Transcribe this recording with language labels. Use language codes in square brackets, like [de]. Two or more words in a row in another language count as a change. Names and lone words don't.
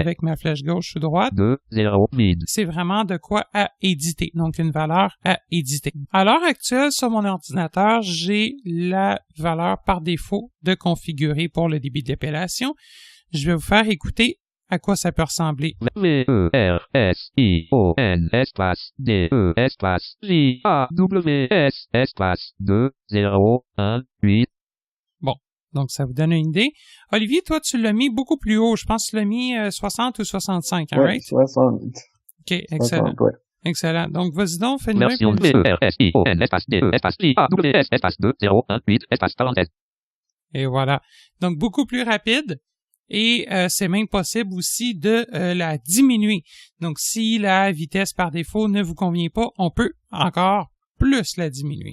[fr] avec ma flèche gauche ou droite, 2, 0, vide. c'est vraiment de quoi à éditer. Donc, une valeur à éditer. À l'heure actuelle, sur mon ordinateur, j'ai la valeur par défaut de configurer pour le débit d'épellation. Je vais vous faire écouter à quoi ça peut ressembler. V-E-R-S-I-O-N espace D-E espace J-A-W-S espace 2, 0, 1, 8. Donc, ça vous donne une idée. Olivier, toi, tu l'as mis beaucoup plus haut. Je pense que tu l'as mis 60 ou 65, hein, Ouais, right? 60. OK, excellent. 60, ouais. Excellent. Donc, vas-y donc, fais-nous un Version peu. V-E-R-S-I-O-N espace D-E espace J-A-W-S espace 2, 0, 1, 8 espace parenthèse. Et voilà. Donc, beaucoup plus rapide. Et c'est même possible aussi de la diminuer. Donc, si la vitesse par défaut ne vous convient pas, on peut encore plus la diminuer.